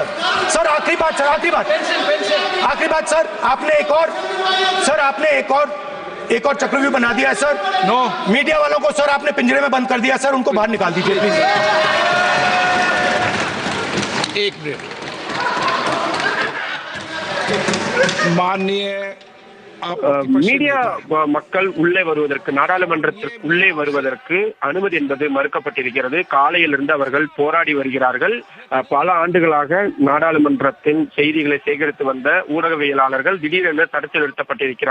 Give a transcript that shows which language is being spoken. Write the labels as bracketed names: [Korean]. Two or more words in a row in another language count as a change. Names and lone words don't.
[Hindi] सर आखिरी बात सर, आखिरी बात सर, आपने एक और चक्रव्यूह बना दिया है सर। मीडिया वालों को सर आपने पिंजरे में बंद कर दिया सर, उनको बाहर निकाल दीजिए प्लीज। एक मिनट। माननीय [Tamil] மீடியா மக்கள் உள்ளே வருவதற்கு, நாடாளுமன்றத்திற்கு உள்ளே வருவதற்கு அனுமதி என்பது மறுக்கப்பட்டிருக்கிறது. காலையிலிருந்து அவர்கள் போராடி வருகிறார்கள். பல ஆண்டுகளாக நாடாளுமன்றத்தின் செய்திகளை சேகரித்து வந்த ஊடகவியலாளர்கள் திடீரென தடுத்து நிறுத்தப்பட்டிருக்கிறார்கள்.